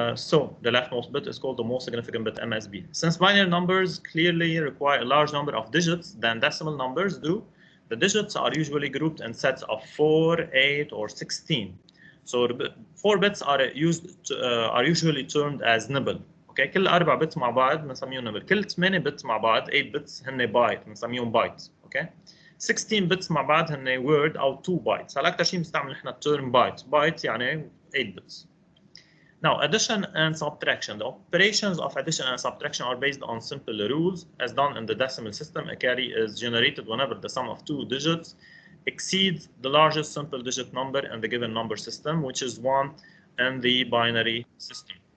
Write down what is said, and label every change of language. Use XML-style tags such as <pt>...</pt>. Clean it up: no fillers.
<en>So the leftmost bit is called the most significant bit, MSB. Since binary numbers clearly require a large number of digits than decimal numbers do, the digits are usually grouped in sets of 4, 8, or 16. So 4 bits are usually termed as nibble.</en> <ar>Okay, كل 4 bits مع بعض بنسميهم nibble. كل 8 bits مع بعض 8 bits هن byte بنسميهم byte. Okay. 16 bits مع بعض هن word أو 2 bytes. هلا أكثر شيء بنستعمل نحن الترم byte.</ar> <en>byte</en> <ar>يعني</ar> <en>8 bits. Now, addition and subtraction. The operations of addition and subtraction are based on simple rules. As done in the decimal system, a carry is generated whenever the sum of two digits exceeds the largest simple digit number in the given number system, which is 1 in the binary system.</en>